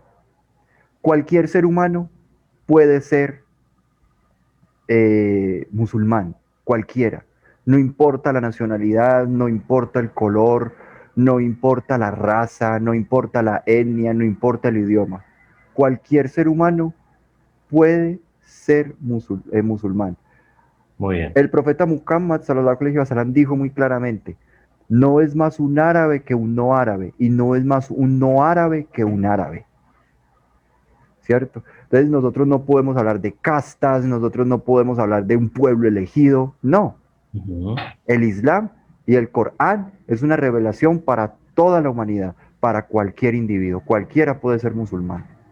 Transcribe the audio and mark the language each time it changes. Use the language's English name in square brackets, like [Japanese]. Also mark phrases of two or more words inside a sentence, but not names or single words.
[Spanish] Cualquier ser humano puede ser musulmán, cualquiera. No importa la nacionalidad, no importa el color, no importa la raza, no importa la etnia, no importa el idioma. Cualquier ser humano puede ser musulmán. Muy bien. El profeta Muhammad [Arabic] صلى الله عليه وسلم [Spanish] dijo muy claramente, no es más un árabe que un no árabe, y no es más un no árabe que un árabe. ¿Cierto? Entonces nosotros no podemos hablar de castas, nosotros no podemos hablar de un pueblo elegido, no. Ujú. El Islam y el Corán es una revelación para toda la humanidad, para cualquier individuo, cualquiera puede ser musulmán.